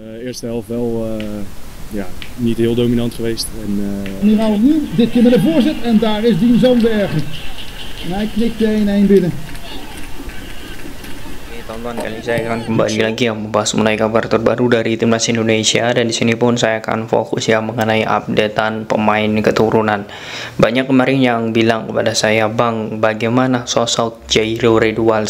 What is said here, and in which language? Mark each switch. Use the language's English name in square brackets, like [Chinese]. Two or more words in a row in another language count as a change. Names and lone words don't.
[Dutch] eerste helft wel ja, niet heel dominant geweest. Nu gaan we opnieuw, dit keer met de voorzet en daar is Dien Zoonbergen. En hij knikt 1-1 binnen. [Indonesian] Teman-teman, kali saya akan kembali lagi yang membahas mengenai kabar terbaru dari timnas Indonesia, dan di sini pun saya akan fokus ya mengenai updatean pemain keturunan. Banyak kemarin yang bilang kepada saya, "Bang, bagaimana sosok Jairo Redwals?